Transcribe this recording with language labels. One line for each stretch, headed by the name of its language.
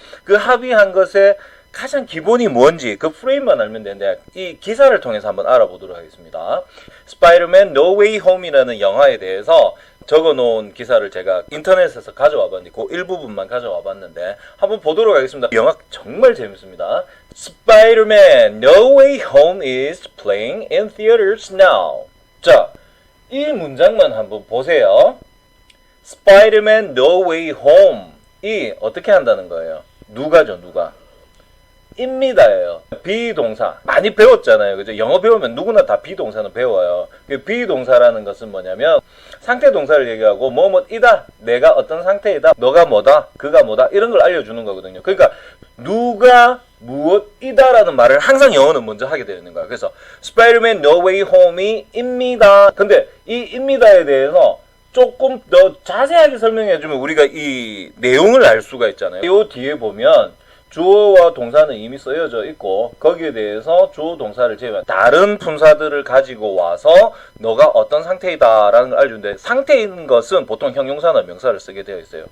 Korean: 그 합의한 것에 가장 기본이 뭔지 그 프레임만 알면 되는데 이 기사를 통해서 한번 알아보도록 하겠습니다. 스파이더맨 No Way Home이라는 영화에 대해서 적어놓은 기사를 제가 인터넷에서 가져와 봤는데 그 일부분만 가져와 봤는데 한번 보도록 하겠습니다. 영화 정말 재밌습니다.
English: Spider-Man No Way Home is playing in theaters now.
Korean: 자, 이 문장만 한번 보세요. Spider-Man No Way Home 이 어떻게 한다는 거예요? 누가죠, 누가? 입니다예요. 비동사 많이 배웠잖아요. 그죠? 영어 배우면 누구나 다 비동사는 배워요. 그 비동사라는 것은 뭐냐면 상태 동사를 얘기하고 뭐뭐이다. 내가 어떤 상태이다. 너가 뭐다. 그가 뭐다. 이런 걸 알려주는 거거든요. 그러니까 누가 무엇이다라는 말을 항상 영어는 먼저 하게 되는 거야. 그래서 Spider-Man No Way Home이 입니다. 근데 이 입니다에 대해서 조금 더 자세하게 설명해주면 우리가 이 내용을 알 수가 있잖아요. 이 뒤에 보면 주어와 동사는 이미 쓰여져 있고 거기에 대해서 주어 동사를 제외한 다른 품사들을 가지고 와서 너가 어떤 상태이다 라는 걸 알려주는데 상태인 것은 보통 형용사나 명사를 쓰게 되어 있어요.